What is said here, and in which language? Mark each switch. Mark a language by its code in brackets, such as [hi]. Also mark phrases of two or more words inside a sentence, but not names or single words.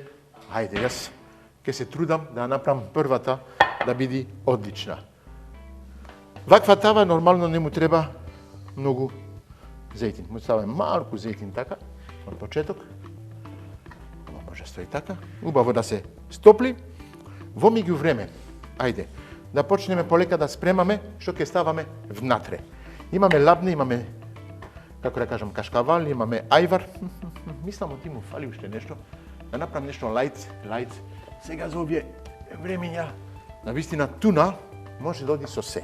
[mk] Ајде, јас ќе се трудам да направам првата да биде одлична. Ваква тава нормално не му треба многу зејтин. Му ставам малку зејтин така, од почеток. Ово може стои така. Убаво да се стопли. Во меѓувреме, ајде, да почнеме полека да спремаме што ќе ставаме внатре. Имаме лабне, имаме, како да кажам, кашкавал, имаме ајвар. Мислам, ти му фали уште нешто. Да направам нешто лајц. Сега за овие времења, навистина туна може да оди со се.